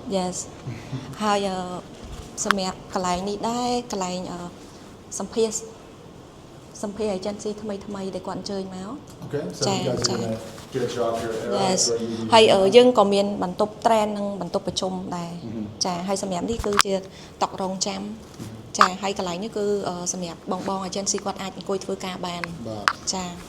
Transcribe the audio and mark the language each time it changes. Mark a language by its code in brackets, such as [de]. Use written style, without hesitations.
[en] yes [km] ហើយសម្រាប់កន្លែងនេះដែរកន្លែងសម្ភាស សម្ភារ agency ថ្មីដែលគាត់អញ្ជើញមក [en] Okay, so you guys are gonna get a job here at Arrow Yes where you do [km] ហើយយើងក៏មានបន្ទប់ train និងបន្ទប់ប្រជុំដែរចាហើយសម្រាប់នេះគឺជាតុករងចាំចាហើយកន្លែងនេះគឺសម្រាប់បង agency គាត់អាចអង្គុយធ្វើការបានចា